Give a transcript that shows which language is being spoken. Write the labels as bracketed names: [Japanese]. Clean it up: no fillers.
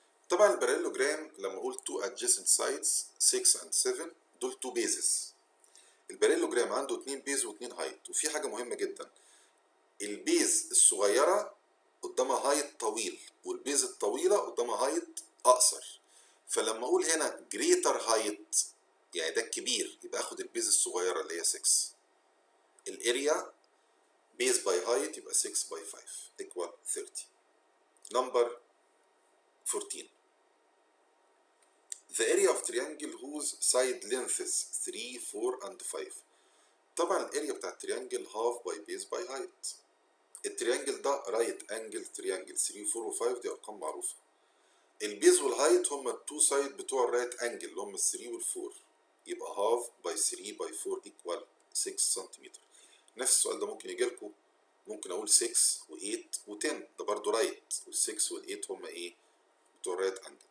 [Arabic] طبعا الباراليلوجرام لما اقول [English] two adjacent sides 6 and 7 [Arabic] دول [English] two bases. [Arabic] الباراليلوجرام عنده 2 بيز و2 هايت. وفي حاجه مهمه جدا. البيز الصغيره قدامها هايت طويل والبيز الطويله قدامها هايت اقصر. فلما اقول هنا [English] greater height [Arabic] يعني ده الكبير يبقى اخد البيز الصغيره اللي هي 6. الاريا بيز باي هايت يبقى 6 باي 5 [English] equal 30. Number 14. The area of triangle whose side lengths 3 4 and 5. [Arabic] طبعا الاريا بتاع التريانجل half by base by height. التريانجل ده رايت انجل تريانجل 3 4 و5 دي ارقام معروفه. البيز والهايت هم التو سايد بتوع الرايت انجل اللي هم ال3 وال4 يبقى half by 3 by 4 equal 6 سنتيمتر. نفس السؤال ده ممكن يجي لكم. ممكن اقول 6 و8 و10 ده برضه رايت وال6 وال8 هم ايه؟ بتوع الرايت انجل.